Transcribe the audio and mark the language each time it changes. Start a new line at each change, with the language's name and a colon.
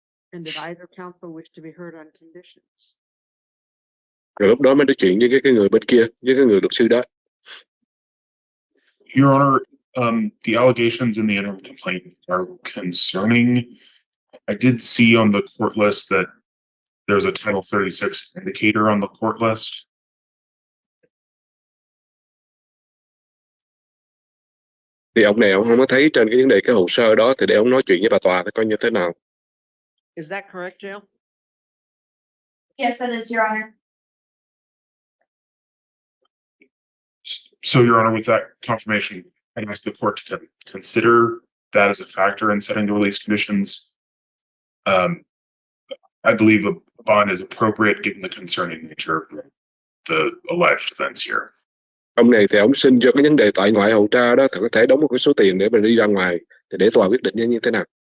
English: And did either counsel wish to be heard on conditions?
Vietnamese: Rồi lúc đó mới nói chuyện với cái người bên kia, với cái người luật sư đó.
English: Your Honor, the allegations in the interim complaint are concerning. I did see on the court list that there's a Title 36 indicator on the court list.
Vietnamese: Thì ông này ông không có thấy trên cái vấn đề cái hồ sơ đó, thì để ông nói chuyện với bà tòa coi như thế nào.
English: Is that correct, Jail? Yes, that is, Your Honor. So, Your Honor, with that confirmation, I ask the court to consider that as a factor in setting the release conditions. I believe a bond is appropriate given the concerning nature of the alleged events here.
Vietnamese: Ông này thì ông xin cho cái vấn đề tại ngoại hầu tra đó thì có thể đóng một cái số tiền để mình đi ra ngoài, thì để tòa quyết định như thế nào.